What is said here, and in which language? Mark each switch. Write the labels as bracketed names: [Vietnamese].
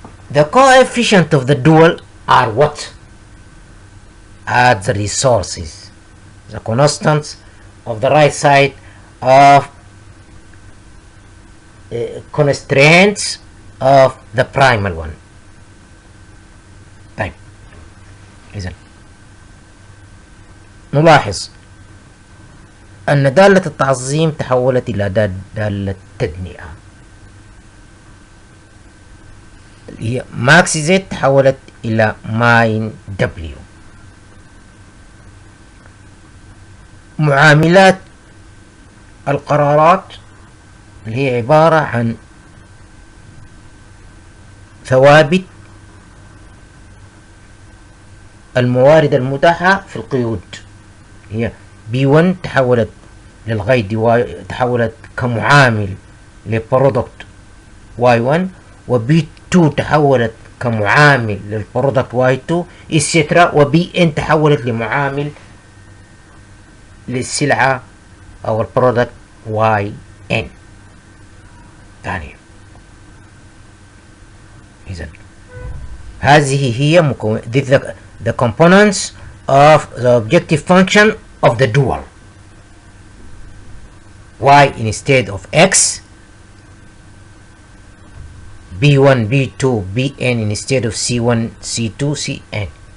[English] The coefficient of the dual are what? Are the resources, the constants of the right side of constraints of the primal one. [Arabic] طيب إذن نلاحظ أن دالة التعظيم تحولت إلى دالة تدنئة. هي ماكس زد تحولت إلى ماين دبليو. معاملات القرارات اللي هي عبارة عن ثوابت الموارد المتاحة في القيود. هي B1 تحولت للغاية واي، تحولت كمعامل لبرودكت Y1، وB2 تحولت كمعامل للبرودكت Y2 etc. وBN تحولت لمعامل للسلعة أو البرودكت YN. ثانيا إذن هذه هي [English] the components of the objective function of the dual. Y instead of X, B1, B2, Bn instead of C1, C2, Cn.